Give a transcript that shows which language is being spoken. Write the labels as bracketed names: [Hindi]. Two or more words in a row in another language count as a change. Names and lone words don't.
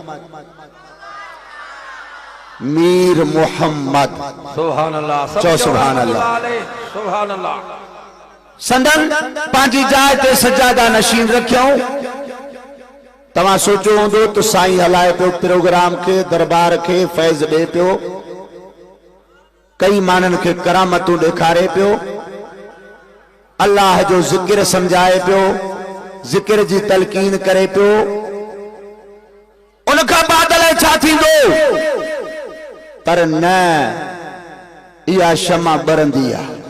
[Arabic] سبحان الله चो سبحان الله سبحان الله. [Sindhi] संदन पंहिंजी जाइ ते सजादा नशीन रखियऊं। तव्हां सोचो हूंदो त साईं हलाए पियो प्रोग्राम के दरबार के फैज़ ॾे पियो कई मानन के करामतूं ॾेखारे पियो अल्लाह जो ज़िक्र समझाए पियो ज़िक्र जी तलकीन करे पियो। उनखां बाद छा थींदो पर न इहा शमा बरंदी आ।